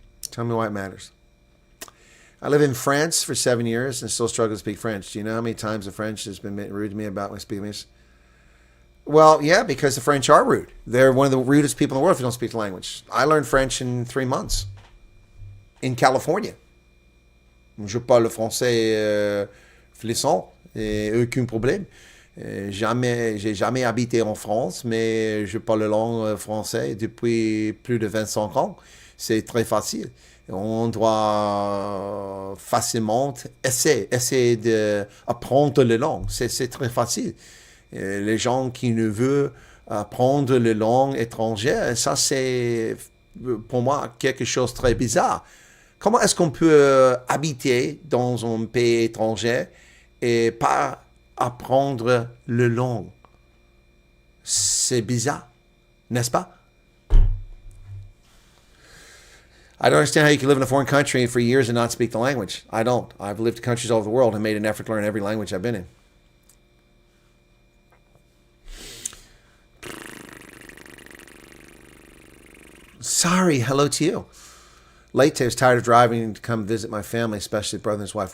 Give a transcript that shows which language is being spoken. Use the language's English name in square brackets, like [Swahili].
[English] Tell me why it matters. I live in France for 7 years and still struggle to speak French. Do you know how many times the French has been rude to me about my speaking English? Well, yeah, because the French are rude. They're one of the rudest people in the world if you don't speak the language. I learned French in 3 months in California. [French] Je parle français fluent, aucun problème. J'ai jamais habité en France, mais je parle la langue française depuis plus de 25 ans. C'est très facile. On doit facilement essayer d'apprendre la langue. C'est très facile. Les gens qui ne veulent apprendre les langues étrangères, ça c'est pour moi quelque chose de très bizarre. Comment est-ce qu'on peut habiter dans un pays étranger et pas apprendre le langue? C'est bizarre, n'est-ce pas? [English] I don't understand how you can live in a foreign country for years and not speak the language. I don't. I've lived in countries all over the world and made an effort to learn every language I've been in. Sorry, hello to you. Late today, I was tired of driving to come visit my family, especially brother and his wife.